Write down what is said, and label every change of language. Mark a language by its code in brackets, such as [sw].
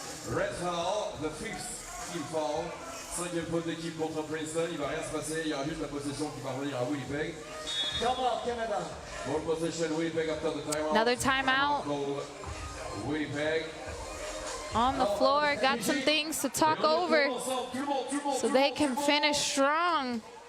[en] Red foul, the 5th team foul. [fr] 5e faute d'équipe contre Princeton. Il va rien se passer. Il y aura juste la possession qui va revenir à Winnipeg. [en] Ball possession, Winnipeg after the timeout. Another timeout. Winnipeg. On the floor, got some things to talk over so they can finish strong.